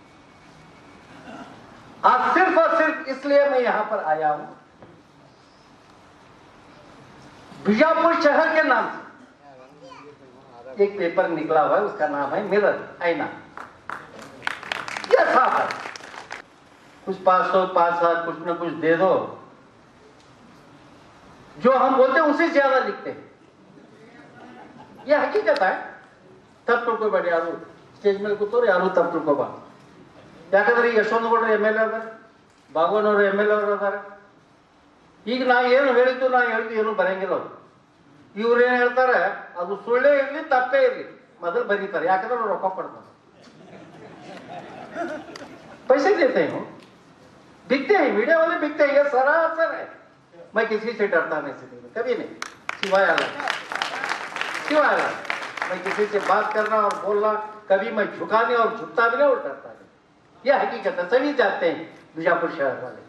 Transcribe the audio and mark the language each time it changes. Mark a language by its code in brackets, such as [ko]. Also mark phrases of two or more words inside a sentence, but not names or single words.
[hi] आज सिर्फ और सिर्फ इसलिए मैं यहां पर आया हूं, बीजापुर शहर के नाम से एक पेपर निकला हुआ है, उसका नाम है मिरर, आईना। यह साफ है, कुछ 500 5,000 कुछ न कुछ दे दो, जो हम बोलते हैं उससे ज्यादा लिखते हैं। यह हकीकत है। [kn] तब ತಿಳ್ಕೊಬೇಡಿ ಯಾರು ಸ್ಟೇಜ್ ಮೇಲೆ ಕೂತವ್ರು ಯಾರು ತಪ್ಪು ತಿಳ್ಕೊಬಾರ್ದು. ಯಾಕಂದ್ರೆ ಈಗ ಯಶವಂತಗೌಡರು MLA ಅದಾರೆ, ಭಾಗವನವರು MLA ಅವರು ಅದಾರೆ. ಈಗ ನಾ ಏನು ಹೇಳಿದ್ದು ಏನು ಬರಂಗಿಲ್ಲ. ಇವ್ರೇನು ಹೇಳ್ತಾರೆ ಅದು ಸುಳ್ಳೇ ಇರಲಿ ತಪ್ಪೇ ಇರಲಿ ಮೊದಲು ಬರೀತಾರೆ, ಯಾಕಂದ್ರೆ ಅವ್ರು ರೊಕ್ಕ ಕೊಡ್ತಾರೆ, [hi] पैसे देते हैं, बिकते हैं, मीडिया वाले बिकते हैं, ये सरासर है। मैं किसी से डरता नहीं, कभी नहीं, सिवाय अल्लाह, सिवाय अल्लाह। मैं किसी से बात करना और बोलना कभी मैं झुकाने और झुकता भी नहीं और डरता नहीं, यह हकीकत है, सभी जानते हैं बीजापुर शहर वाले।